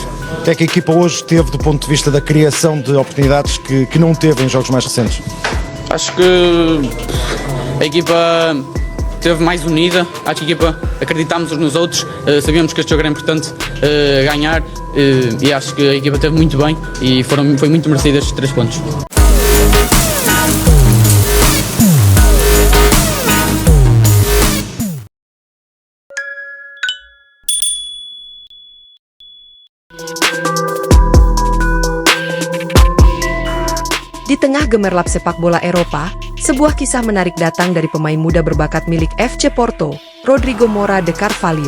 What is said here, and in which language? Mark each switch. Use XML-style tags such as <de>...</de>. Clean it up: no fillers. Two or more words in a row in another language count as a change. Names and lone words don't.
<pt>O que é que a equipa hoje teve do ponto de vista da criação de oportunidades que não teve em jogos mais recentes? Acho que a equipa esteve mais unida, acho que a equipa acreditámos uns nos outros, sabíamos que este jogo era importante ganhar e acho que a equipa esteve muito bem e foi muito merecido estes 3 pontos.</pt> <id>Di tengah gemerlap sepak bola Eropa, sebuah kisah menarik datang dari pemain muda berbakat milik FC Porto, Rodrigo Moura de Carvalho.</id>